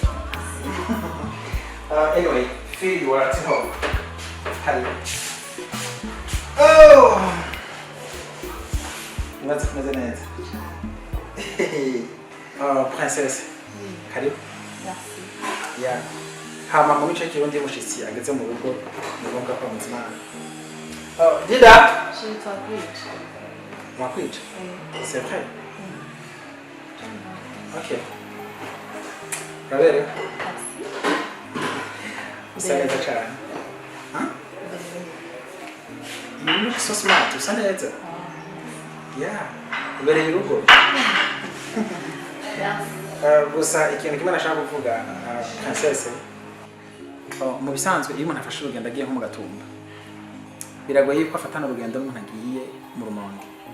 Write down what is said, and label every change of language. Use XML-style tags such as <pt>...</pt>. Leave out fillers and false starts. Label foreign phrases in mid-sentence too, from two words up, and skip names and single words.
<en>Anyway, feel you are at home.</en> <sw>Karibu. Oh!</sw> <en>What's the name? Princess,</en> <sw>karibu.</sw> <fr>Merci. Yeah.</fr> <rn>Hama mu bice kirundi mushitsi ageze mu rugo ni ngombwa ko muzima. Dida?</rn> <fr>Je t'invite.</fr> <rn>Mwakwica?</rn> <fr>C'est vrai?</fr> <rn>Ok. Rabere? Usa neza cyane.</rn> <en>You look so smart.</en> <rn>Usa neza. Yeah. Ubereye urugo. Gusa ikintu kimwe nashaka kuvuga Princess. Mu bisanzwe iyo umuntu afashe urugendo agiye nko mu Gatumba biragoye yuko afatana urugendo n'umuntu agiye mu Rumonge.</rn>